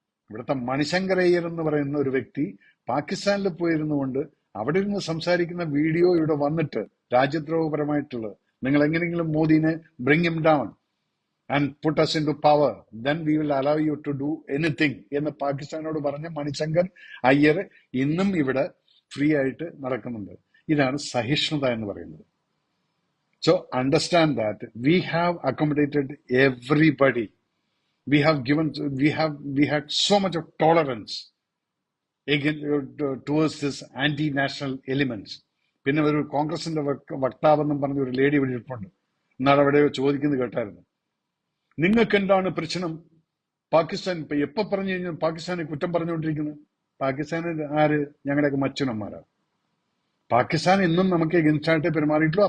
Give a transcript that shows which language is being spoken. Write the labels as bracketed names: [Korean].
[Malayalam] ഇവിടുത്തെ മണിശങ്കരയ്യർ എന്ന് പറയുന്ന ഒരു വ്യക്തി പാകിസ്ഥാനിൽ പോയിരുന്നുകൊണ്ട് അവിടെ ഇരുന്ന് സംസാരിക്കുന്ന വീഡിയോ ഇവിടെ വന്നിട്ട് രാജ്യദ്രോഹപരമായിട്ടുള്ളത്, നിങ്ങൾ എങ്ങനെയെങ്കിലും മോദിനെ [English] bring him down and put us into power, then we will allow you to do anything [Malayalam] എന്ന് പാകിസ്ഥാനോട് പറഞ്ഞ മണിശങ്കർ അയ്യർ ഇന്നും ഇവിടെ ഫ്രീ ആയിട്ട് നടക്കുന്നുണ്ട്. ഇതാണ് സഹിഷ്ണുത എന്ന് പറയുന്നത്. [English] So understand that we have accommodated everybody. We have given, we had so much of tolerance against, towards this anti-national elements. [Malayalam] പിന്നെ ഒരു കോൺഗ്രസിന്റെ വക്താവെന്നും പറഞ്ഞ ഒരു ലേഡി ഇവിടെ ഇരിപ്പുണ്ട്. എന്നാണ് അവിടെ ചോദിക്കുന്നത് കേട്ടായിരുന്നു, നിങ്ങൾക്ക് എന്താണ് പ്രശ്നം? പാകിസ്ഥാൻ ഇപ്പൊ എപ്പോ പറഞ്ഞു കഴിഞ്ഞാൽ പാകിസ്ഥാനെ കുറ്റം പറഞ്ഞുകൊണ്ടിരിക്കുന്നത്? പാകിസ്ഥാന് ആര്? ഞങ്ങളുടെയൊക്കെ മച്ചുനന്മാരാണ്. പാകിസ്ഥാൻ എന്നും നമുക്ക് എഗൻസ്റ്റായിട്ട് പെരുമാറിയിട്ടുള്ളൂ.